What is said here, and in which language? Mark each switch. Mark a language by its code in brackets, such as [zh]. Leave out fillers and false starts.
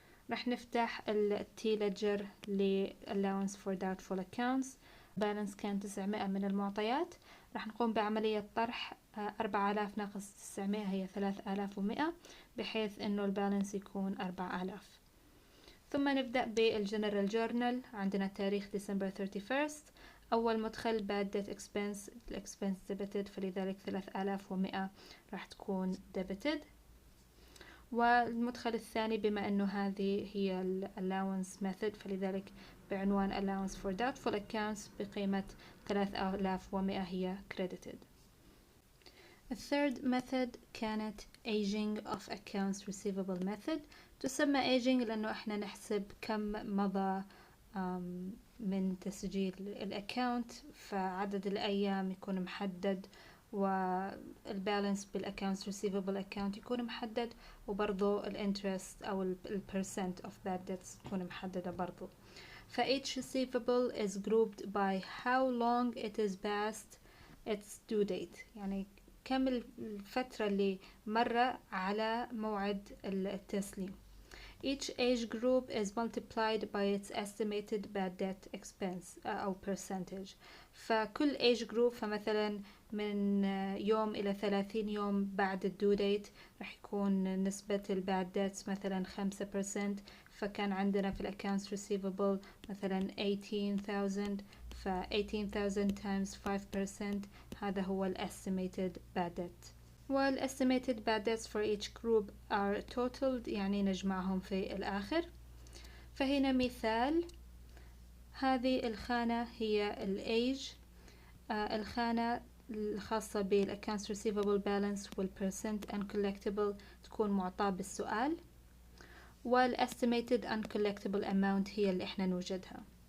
[ar] راح نفتح ال T ledger ل Allowance for Doubtful Accounts. بالانس كان 900 من المعطيات. راح نقوم بعملية طرح 4000 ناقص 900 هي 3100، بحيث انه البالانس يكون 4000. ثم نبدأ بالجنرال جورنال. عندنا تاريخ ديسمبر 31st. أول مدخل bad debt expense، الإكسبنس debited، فلذلك 3100 راح تكون debited. والمدخل الثاني بما أنه هذه هي Allowance Method فلذلك بعنوان Allowance for Doubtful Accounts بقيمة 3100 هي credited. الثird method كانت Aging of Accounts Receivable Method. تسمى Aging لأنه إحنا نحسب كم مضى من تسجيل الأكاونت، فعدد الأيام يكون محدد، والبالانس بالأكاونتس receivable account يكون محدد، وبرضو الانترست أو البرسنت of bad debts تكون محددة برضو. [en] each receivable is grouped by how long it is past its due date، [ar] يعني كم الفترة اللي مرة على موعد التسليم. [en] Each age group is multiplied by its estimated bad debt expense أو percentage. [ar] فكل age group، فمثلا من يوم إلى 30 يوم بعد الدو ديت راح يكون نسبة الباد debts مثلا 5%، فكان عندنا في الaccounts receivable مثلا 18,000، ف 18,000 times 5% هذا هو ال estimated bad debt. [en] وال estimated bad debts for each group are totaled، [ar] يعني نجمعهم في الآخر. فهنا مثال، هذه الخانة هي ال age، الخانة الخاصة بال accounts receivable balance وال percent uncollectible تكون معطاة بالسؤال، وال estimated uncollectible amount هي اللي احنا نوجدها.